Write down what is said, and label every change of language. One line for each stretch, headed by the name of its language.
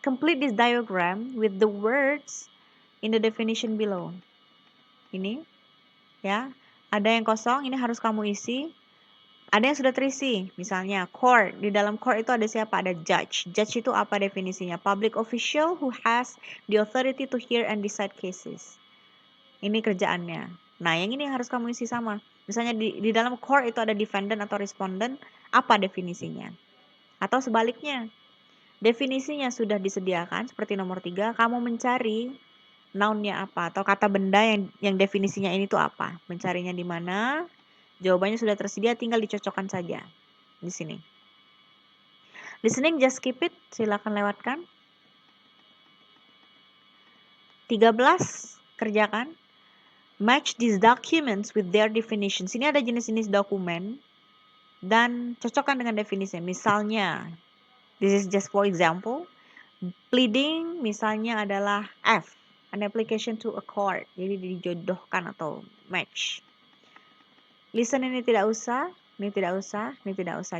English: Complete this diagram with the words in the definition below. Ini.
Indonesian: ya. Ada yang kosong, ini harus kamu isi. Ada yang sudah terisi, misalnya court. Di dalam court itu ada siapa? Ada judge. Judge itu apa definisinya?
English: Public official who has the authority to hear and decide cases.
Indonesian: Ini kerjaannya. Nah, yang ini harus kamu isi sama. Misalnya di dalam court itu ada defendant atau respondent, apa definisinya? Atau sebaliknya, definisinya sudah disediakan seperti nomor 3, kamu mencari noun-nya apa atau kata benda yang definisinya ini tuh apa? Mencarinya di mana? Jawabannya sudah tersedia, tinggal dicocokkan saja di sini.
English: Listening, just skip it,
Indonesian: silakan lewatkan. 13, kerjakan.
English: Match these documents with their definitions.
Indonesian: Ini ada jenis-jenis dokumen dan cocokkan dengan definisinya.
English: Misalnya, this is just for example, pleading misalnya adalah F, an application to a court,
Indonesian: jadi dijodohkan atau
English: match.
Indonesian: Listen ini tidak usah, ini tidak usah, ini tidak usah.